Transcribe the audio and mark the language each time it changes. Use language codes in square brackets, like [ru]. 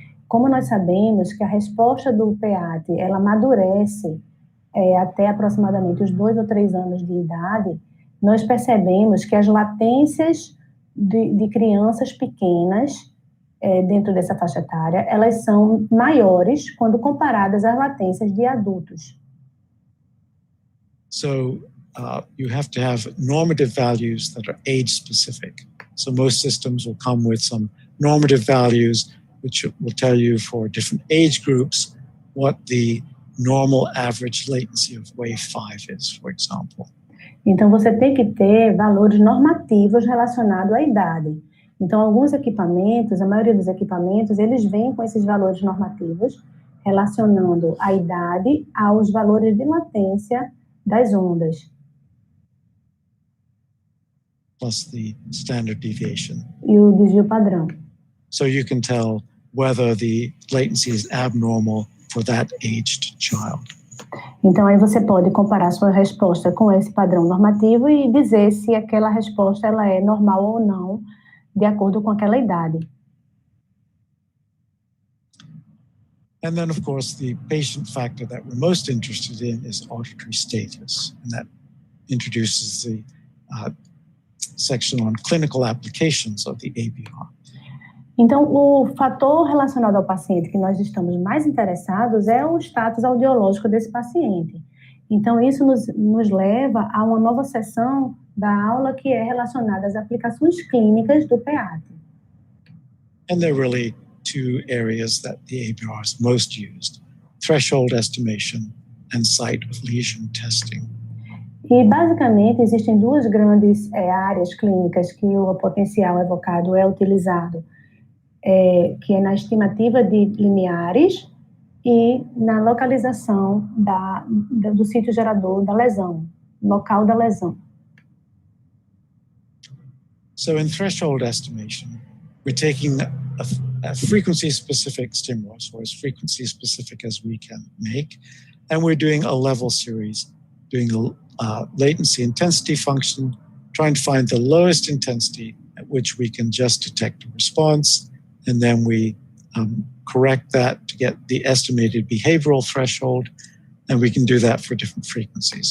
[pt] como nós sabemos que a resposta do PEATE, ela amadurece até aproximadamente os 2 ou 3 anos de idade, nós percebemos que as latências de crianças pequenas, dentro dessa faixa etária, elas são maiores quando comparadas às latências de adultos. [en] So you have to have normative values that are age-specific. So most systems will come with some normative values which will tell you for different age groups what the normal average latency of wave 5 is, for example. [pt] Então, você tem que ter valores normativos relacionados à idade. Então, alguns equipamentos, a maioria dos equipamentos, eles vêm com esses valores normativos, relacionando a idade aos valores de latência das ondas. [en] Plus the standard deviation. [pt] E o desvio padrão. [en] So you can tell whether the latency is abnormal for that aged child. [pt] Então, aí você pode comparar sua resposta com esse padrão normativo e dizer se aquela resposta ela é normal ou não, de acordo com aquela idade. [en] And then, of course, the patient factor that we're most interested in is auditory status. And that introduces the section on clinical applications of the ABR. [pt] Então, o fator relacionado ao paciente que nós estamos mais interessados é o status audiológico desse paciente. Então, isso nos leva a uma nova sessão da aula que é relacionada às aplicações clínicas do PEATE. [en] And there are really two areas that the ABR is most used: threshold estimation and site of lesion testing. [pt] E, basicamente, existem duas grandes áreas clínicas que o potencial evocado é utilizado, que é na estimativa de limiares e na localização do sítio gerador da lesão, local da lesão. [en] So in threshold estimation, we're taking a frequency-specific stimulus, or as frequency-specific as we can make, and we're doing a level series, doing a latency intensity function, trying to find the lowest intensity at which we can just detect a response, and then we correct that to get the estimated behavioral threshold, and we can do that for different frequencies.